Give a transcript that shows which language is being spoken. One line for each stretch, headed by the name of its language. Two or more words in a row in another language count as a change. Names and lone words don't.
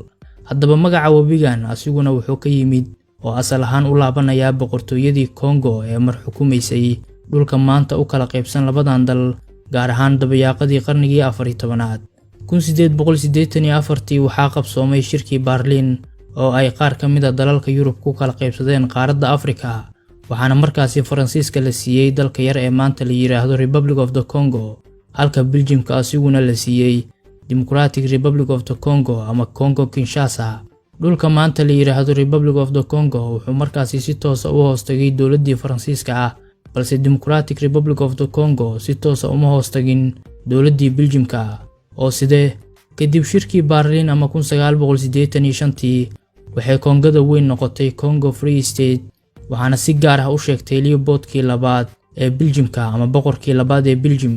Somali: Haddaba magaca webigan asiguna wuxuu ka yimid oo asal ahaan u laabanaya boqortooyadii Congo ee mar xukumaysay dhulka maanta u kala qaybsan labadan dal, gaar ahaan dabayaaqadii qarnigii 14aad. 1884 waxaa qabsoomay shirkii Berlin oo ay qaar ka mid ah dalalka Yurub ku kala qaybsadeen qaaradda Afrika, waxaana markaasi Faransiiska la siiyay dalka yar ee maanta la yiraahdo Republic of the Congo, halka Belgiumka asiguna la siiyay Democratic Republic of the Congo ama Congo Kinshasa. Dhulka maanta la yiraahdo Republic of the Congo wuxuu markaasi si toos ah u hoos tagay dowladdii Faransiiska balse Democratic Republic of the Congo si toos ah uma hoos tagin dowladdii Belgiumka. oo sidee kadib shirkii Berlin ama 1985 waxay Kongada weyn noqotay Congo Free State, waxaana si gaar ah u sheegtay Leopoldkii labaad ee Belgiumka ama boqorkii labaad ee Belgium.